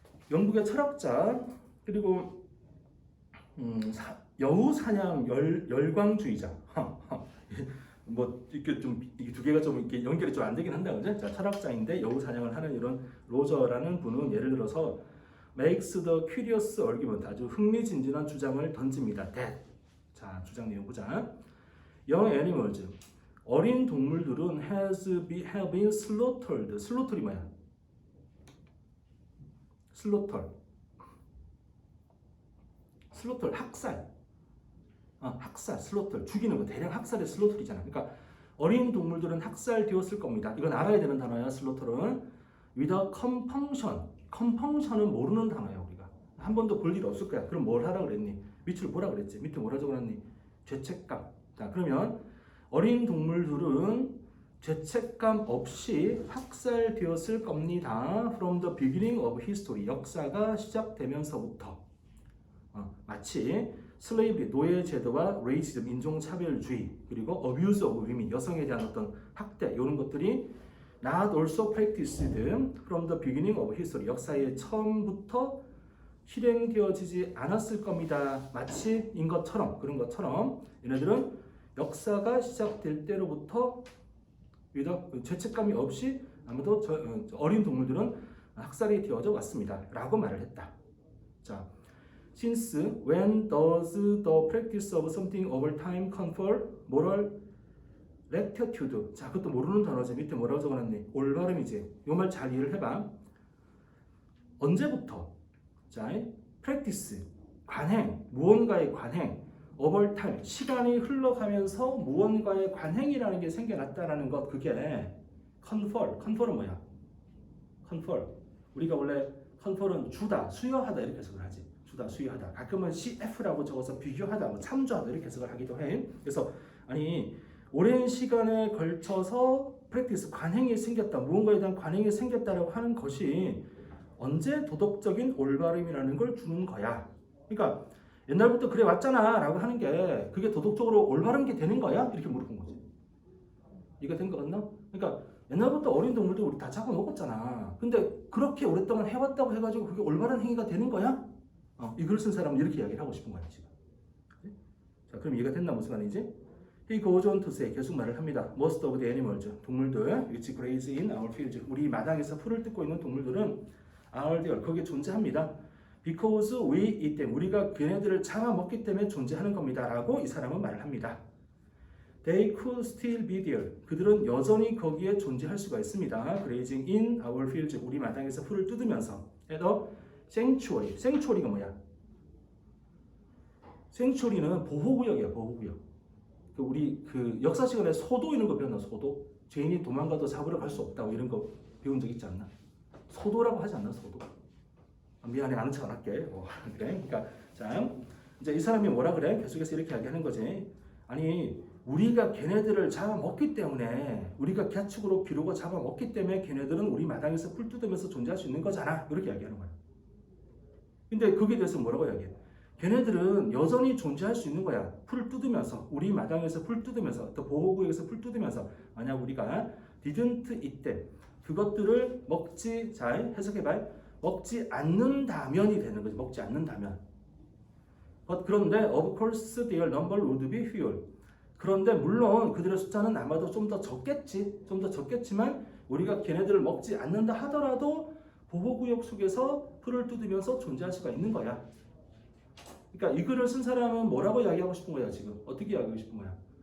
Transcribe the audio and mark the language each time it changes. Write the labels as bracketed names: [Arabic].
[Korean] 영국의 철학자 그리고 여우 사냥 열광주의자. 뭐 이렇게 좀 이 두 개가 좀 이렇게 연결이 좀 안 되긴 한다, 그죠? 자, 철학자인데 여우 사냥을 하는 이런 로저라는 분은 예를 들어서 makes the curious argument, 아주 흥미진진한 주장을 던집니다. that. 자, 주장 내용 보자. [English] young animals, [Korean] 어린 동물들은 [English] have been slaughtered. [Korean] slaughtered이 뭐야? slaughter, 학살. 학살, 슬로틀, 죽이는 거, 대량 학살의 슬로틀이잖아. 그러니까 어린 동물들은 학살되었을 겁니다. 이건 알아야 되는 단어야. 슬로틀은 with a compunction. compunction은 모르는 단어야. 우리가 한 번도 볼 일 없을 거야. 그럼 뭘 하라 그랬니? 밑줄 뭐라 그랬지? 밑에 뭐라 적어놨니? 죄책감. 자, 그러면 어린 동물들은 죄책감 없이 학살되었을 겁니다. [English] From the beginning of history. [Korean] 역사가 시작되면서부터. 마치 슬레이브리, 노예 제도와 레이시즘, 인종차별주의, 그리고 abuse of women, 여성에 대한 어떤 학대, 이런 것들이 not also practiced from the beginning of history, 역사의 처음부터 실행되어지지 않았을 겁니다. 마치인 것처럼, 그런 것처럼 얘네들은 역사가 시작될 때로부터 죄책감이 없이 아무도 어린 동물들은 학살이 되어져 왔습니다. 라고 말을 했다. [English] 자, Since when does the practice of something over time confer moral rectitude? [Korean] 자, 그것도 모르는 단어지. 밑에 뭐라고 적어놨니? 올바름이지. 이 말 잘 이해를 해봐. 언제부터? 자, practice, 관행, 무언가의 관행, over time, 시간이 흘러가면서 무언가의 관행이라는 게 생겨났다라는 것, 그게 confer은 뭐야? [English] confer. [Korean] 우리가 원래 confer은 주다, 수여하다 이렇게 해석을 하지. 주다, 수여하다. 가끔은 CF라고 적어서 비교하다, 뭐 참조하다 이렇게 해석을 하기도 해. 그래서 아니 오랜 시간에 걸쳐서 프랙티스, 관행이 생겼다, 무언가에 대한 관행이 생겼다라고 하는 것이 언제 도덕적인 올바름이라는 걸 주는 거야. 그러니까 옛날부터 그래 왔잖아 라고 하는 게 그게 도덕적으로 올바른 게 되는 거야? 이렇게 물어본 거지. 이해가 된 거 같나? 그러니까 옛날부터 어린 동물도 우리 다 잡아먹었잖아. 근데 그렇게 오랫동안 해왔다고 해가지고 그게 올바른 행위가 되는 거야? 이 글 쓴 사람은 이렇게 이야기를 하고 싶은 거야 지금. 자, 그럼 이해가 됐나 무슨 말이지? [English] He goes on to say, 계속 말을 합니다. Most of the animals, 동물들, which graze in our fields, 우리 마당에서 풀을 뜯고 있는 동물들은 are there, 거기에 존재합니다. [Korean] Because we eat them, 우리가 걔네들을 잡아먹기 때문에 존재하는 겁니다. 라고 이 사람은 말을 합니다. They could still be there, 그들은 여전히 거기에 존재할 수가 있습니다. [English] Grazing in our fields, 우리 마당에서 풀을 뜯으면서. At a sanctuary, sanctuary가 뭐야? [Korean] sanctuary는 보호구역이야, 보호구역. 우리 그 역사 시간에 소도 이런 거 배웠나? 소도? 죄인이 도망가도 잡으러 갈 수 없다고 이런 거 배운 적 있지 않나? 소도라고 하지 않나? 소도? 미안해, 아는 척 안 할게. 그래. 그러니까 자 이제 이 사람이 뭐라 그래? 계속해서 이렇게 이야기하는 거지. 아니 우리가 걔네들을 잡아먹기 때문에, 우리가 가축으로 기르고 잡아먹기 때문에 걔네들은 우리 마당에서 풀 뜯으면서 존재할 수 있는 거잖아. 이렇게 이야기하는 거야. 근데 거기에 대해서 뭐라고 이야기해? 걔네들은 여전히 존재할 수 있는 거야. 풀을 뜯으면서, 우리 마당에서 풀 뜯으면서, 또 보호구역에서 풀 뜯으면서, 만약 우리가 didn't eat them, 그것들을 먹지, 잘 해석해봐요. 먹지 않는다면이 되는 거지. 먹지 않는다면. [English] 그런데 of course their number would be fewer. [Korean] 그런데 물론 그들의 숫자는 아마도 좀 더 적겠지. 좀 더 적겠지만 우리가 걔네들을 먹지 않는다 하더라도 보호구역 속에서 풀을 뜯으면서 존재할 수가 있는 거야. 그러니까 이 글을 쓴 사람은 뭐라고 이야기하고 싶은 거야 지금? 어떻게 이야기하고 싶은 거야?